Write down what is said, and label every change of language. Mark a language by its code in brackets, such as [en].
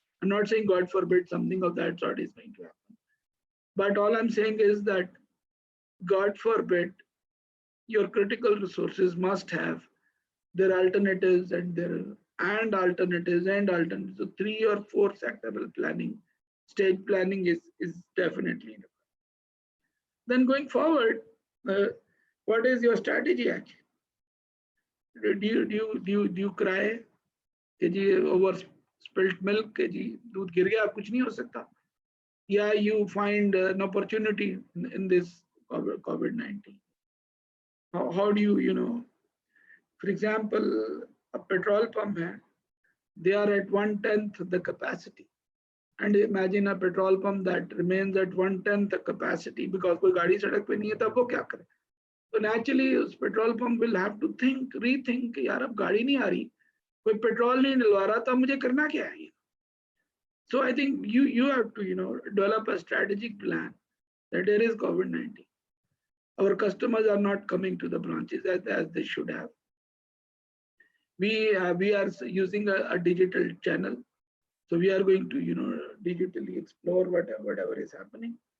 [en] I'm not saying God forbid something of that sort is going to happen. But all I'm saying is that God forbid, your critical resources must have their alternatives and their alternatives and alternatives. So 3 or 4 sectoral planning, stage planning is definitely required. Then going forward, what is your strategy actually? Do you cry [hi] कि जी [en] over spilt milk [hi] कि जी दूध गिर गया, कुछ नहीं हो सकता? [en] Yeah, you find an opportunity in this COVID-19. How do you, for example, a petrol pump, they are at 1/10 the capacity. And imagine a petrol pump that remains at 1/10 the capacity because [hi] कोई गाड़ी सड़क पे नहीं है, तब वो क्या करे? [en] So naturally, [hi] उस [en] petrol pump will have to rethink [hi] कि यार अब गाड़ी नहीं आ रही, कोई पेट्रोल नहीं डलवा रहा, तो मुझे करना क्या है? [en] So I think you have to develop a strategic plan that there is COVID-19. Our customers are not coming to the branches as they should have. We are using a digital channel, so we are going to digitally explore whatever is happening.